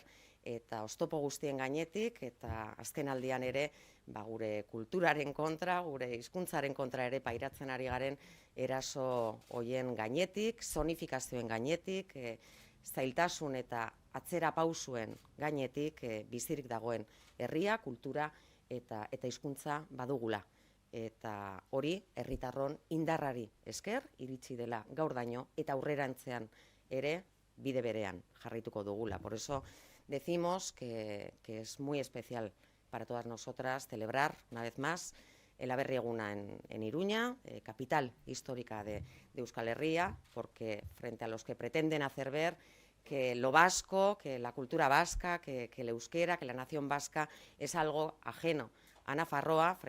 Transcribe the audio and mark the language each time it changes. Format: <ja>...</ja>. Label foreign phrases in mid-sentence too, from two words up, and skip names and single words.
<eu>Eta oztopo guztien gainetik, eta azken aldian ere, gure kulturaren kontra, gure hizkuntzaren kontra ere pairatzen ari garen eraso hoien gainetik, zonifikazioen gainetik, zailtasun eta atzera pausuen gainetik bizirik dagoen herria, kultura eta hizkuntza badugula. Eta hori herritarron indarrari esker iritsi dela gaurdaino eta aurrerantzean ere bide berean jarraituko dugula.</eu> <es>Por eso decimos que es muy especial para todas nosotras celebrar una vez más el Aberri Eguna en Iruña, capital histórica de Euskal Herria, porque frente a los que pretenden hacer ver que lo vasco, que la cultura vasca, que el euskera, que la nación vasca es algo ajeno a Nafarroa, frente</es>